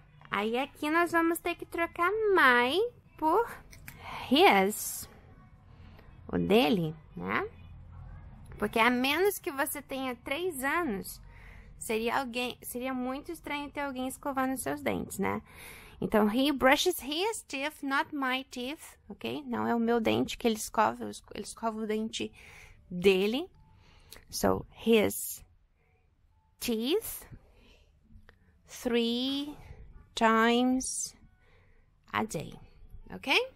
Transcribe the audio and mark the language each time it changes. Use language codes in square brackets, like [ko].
[pt] Aí aqui nós vamos ter que trocar my por his, o dele, né? Porque a menos que você tenha 3 anos, seria muito estranho ter alguém escovando seus dentes, né? [en] Então, he brushes his teeth, not my teeth, ok? [pt] Não é o meu dente que ele escova o dente dele. [en] So, his teeth 3 times a day, ok?